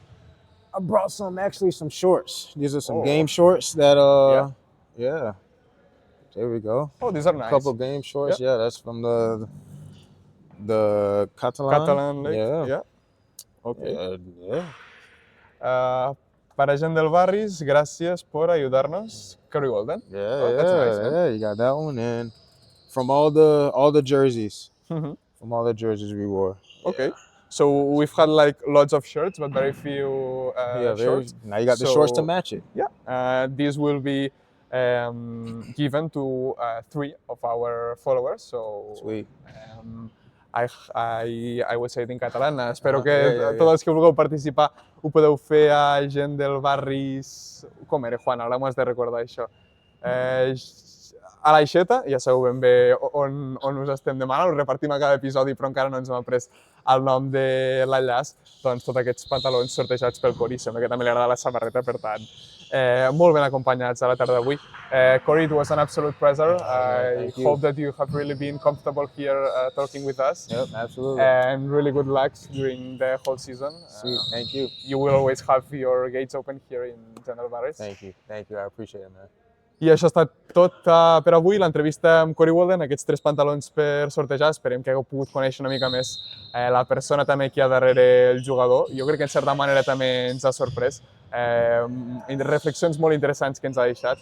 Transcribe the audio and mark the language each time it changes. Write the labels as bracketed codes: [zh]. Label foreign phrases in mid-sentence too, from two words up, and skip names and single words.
[en] I brought some. I brought some shorts. These are some Oh. game shorts that yeah. There we go. Oh, these are nice. A couple game shorts. Yeah, that's from the Catalan League. Yeah. Okay. Yeah. [es] Para gent del Barris, gràcies por ayudarnos. [en] Curry Golden. Yeah, that's nice, man. yeah, you got that one, and from all the jerseys, Mhm. from all the jerseys we wore. Okay. So we've had like lots of shirts, but very few shorts. Now you got the shorts to match it. Yeah. These will be given to 3 of our followers. So Sweet. I will say it in català. [ca] Espero que [en] yeah. [ca] tots els que vulgueu participar ho podeu fer a gent del Barris... Com era, Juan? Ara m'ho has de recordar, això. A l'Aixeta, ja sabeu ben bé on us estem demanant, us repartim a cada episodi, però encara no ens hem après el nom de l'enllaç, doncs tots aquests pantalons sortejats pel Cory, sembla que també li agrada la samarreta, per tant, molt ben acompanyats a la tarda d'avui. [en] Cory, it was an absolute pleasure. I hope that you have really been comfortable here talking with us. Yep, absolutely. And really good luck during the whole season. Sweet, thank you. You will always have your gates open here in General Barris. Thank you, I appreciate it, man. [ca] I això ha estat tot per avui, l'entrevista amb Cory Walden, aquests 3 pantalons per sortejar. Esperem que hagueu pogut conèixer una mica més la persona també que hi ha darrere el jugador. Jo crec que en certa manera també ens ha sorprès. Reflexions molt interessants que ens ha deixat.